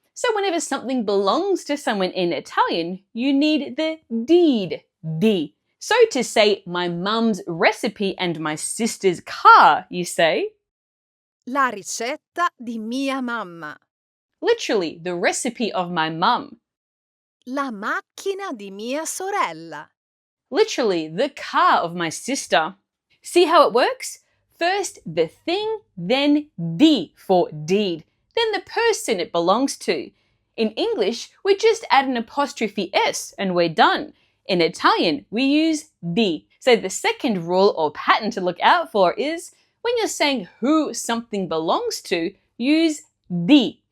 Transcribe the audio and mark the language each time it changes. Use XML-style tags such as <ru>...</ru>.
<en>So whenever something belongs to someone in Italian, you need the deed, di. So to say my mum's recipe and my sister's car, you say</en> <it>La ricetta di mia mamma.</it> <en>literally the recipe of my mum.</en> <it>La macchina di mia sorella.</it> <en>Literally the car of my sister. See how it works? First the thing, then di for deed, then the person it belongs to. In English, we just add an apostrophe s and we're done. In Italian, we use di. So the second rule or pattern to look out for is when you're saying who something belongs to, use di.</en>